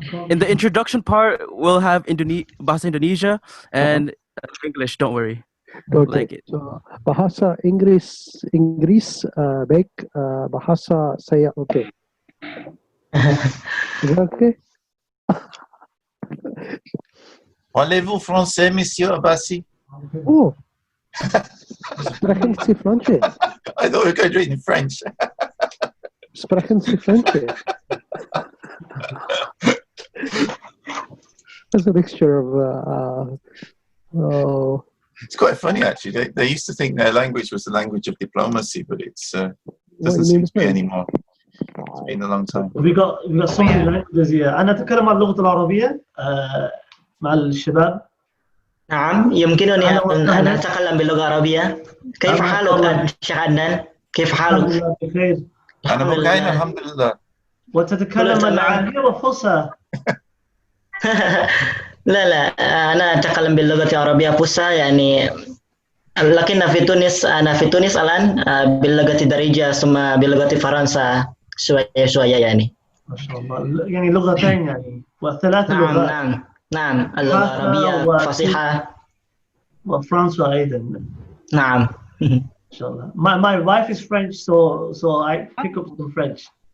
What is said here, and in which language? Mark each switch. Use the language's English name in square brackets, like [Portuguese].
[English] In the introduction part, we'll have Bahasa Indonesia and English. Don't worry. Okay. Like it. [Indonesian] So, Bahasa Inggris baik, Bahasa saya okay. [English] Is that okay? [French] Parlez-vous français, Monsieur Abbasi? [German] Oh, sprechen Sie Französisch? [English] I thought we were going to do it in French. [German] Sprechen Sie Französisch? [English] It's a mixture of. It's quite funny, actually. They used to think their language was the language of diplomacy, but it doesn't seem to be anymore. It's been a long time. We got so many languages here. [Arabic] أنا أتكلم اللغة العربية مع الشباب. نعم يمكنني أن أتكلم باللغة العربية. كيف حالك شيخ عدنان؟ كيف حالك؟ بخير. أنا مكاين الحمد لله. وتتكلم العربية والفصحى. لا أنا أتكلم باللغة العربية الفصحى يعني لكن أنا في تونس الآن باللغة الدارجة ثم باللغة الفرنسا شوية يعني. ما شاء الله يعني لغتين يعني وثلاث لغات. نعم اللغة العربية فصيحة وفرنسا أيضا. نعم. ما شاء الله. [English] My wife is French, so I pick up some French.